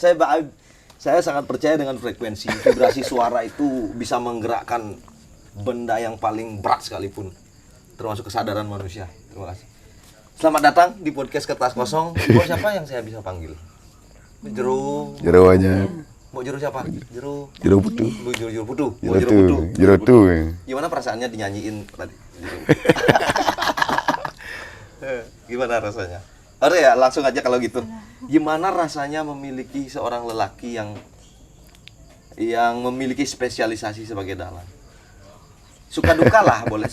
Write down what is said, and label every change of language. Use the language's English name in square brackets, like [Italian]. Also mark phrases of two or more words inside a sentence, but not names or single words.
[Indonesian] Saya sangat percaya dengan frekuensi. Vibrasi suara itu bisa menggerakkan benda yang paling berat sekalipun, termasuk kesadaran manusia. Terima kasih. Selamat datang di podcast Kertas Kosong. Siapa yang saya bisa panggil? Jero aja. Mau Jero siapa? Jero Putu. Jero Putu. Jero tu. Gimana perasaannya dinyanyiin tadi? Gimana rasanya? Oke ya, langsung aja kalau gitu. Gimana rasanya memiliki seorang lelaki yang memiliki spesialisasi sebagai dalang? Suka duka lah, boleh.